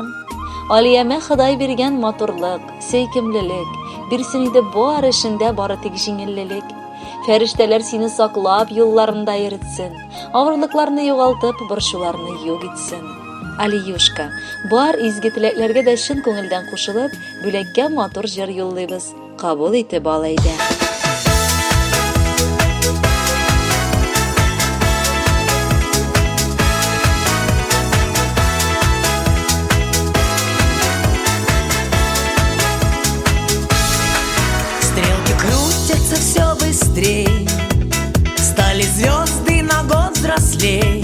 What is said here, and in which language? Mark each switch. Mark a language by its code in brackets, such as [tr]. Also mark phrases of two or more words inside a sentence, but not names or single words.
[tt] Алиямә Ходай биргән матурлык, сөйкемлелек, бирсен иде бар эшендә бары тик җиңеллелек. Фәрештәләр сине саклап, юлларында йөртсен, авырлыкларны югалтып, борчуларны юк итсен. Алиюшка, бар изге теләкләргә дә чын күңелдән кушылып, бүләккә матур җыр юллыйбыз. Кабул итеп ал әйдә. [ru] Стрелки крутятся все быстрей, стали звезды на год взрослей.